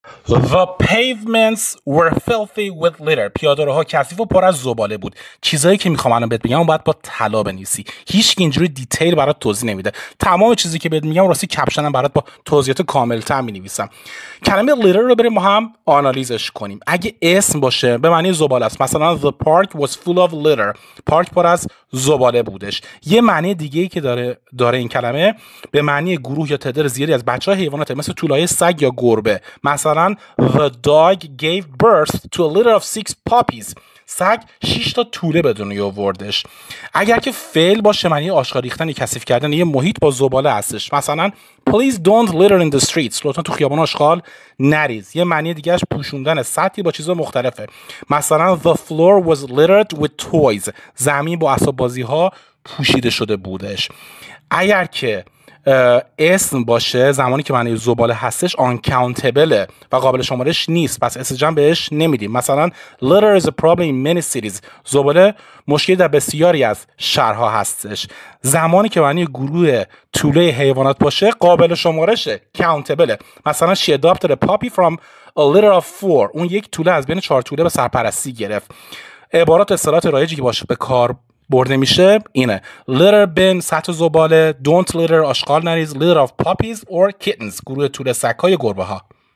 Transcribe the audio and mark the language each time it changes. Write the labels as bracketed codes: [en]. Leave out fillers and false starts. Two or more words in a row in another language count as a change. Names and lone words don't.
[en] The pavements were filthy with litter. [fa] پیاده‌روها کثیف و پر از زباله بود. چیزایی که میخوام الان بهت بگم باید با طلا بنویسی. هیچ کی اینجوری دیتیل برات توضیح نمیده. تمام چیزی که بهت میگم راستی کپشنم برات با توضیحات کامل‌تر مینویسم. کلمه litter رو بریم ما هم آنالیزش کنیم. اگه اسم باشه به معنی زباله است. مثلا [en] the park was full of litter. [fa] پارک پر از زباله بودش. یه معنی دیگه‌ای که داره این کلمه به معنی گروه یا تعداد زیادی از بچه‌های حیوانات مثل تولای سگ یا گربه. [en] مثلا The dog gave birth to a litter of 6 puppies. [fa] سگ 6 تا توله به دنیا آوردش. اگر که فعل باشه معنی آشغال ریختن یا کثیف کردن یه محیط با زباله هستش. [en] مثلا Please don't litter in the streets. [fa] لطفا تو خیابان آشغال نریز. یه معنی دیگهش پوشوندن سطحی با چیزا مختلفه. [en] مثلا The floor was littered with toys. [fa] زمین با اسباب بازی ها پوشیده شده بودش. اگر که اسم باشه زمانی که معنی زباله هستش uncountable و قابل شمارش نیست، پس استجام بهش نمیدیم. [en] مثلا litter is a problem in many cities. [fa] زباله مشکلی در بسیاری از شهرها هستش. زمانی که معنی گروه توله حیوانات باشه قابل شمارشه، countable. [en] مثلا she adopted a puppy from a litter of 4. [fa] اون یک توله از بین 4 توله به سرپرستی گرفت. عبارات اصطلاحات رایجی که باشه به کار برده میشه اینه: [en] litter bin [fa] سطح زباله، [en] don't litter [fa] آشغال نریز، [en] litter of puppies or kittens [fa] گروه توله سگ‌های گربه ها.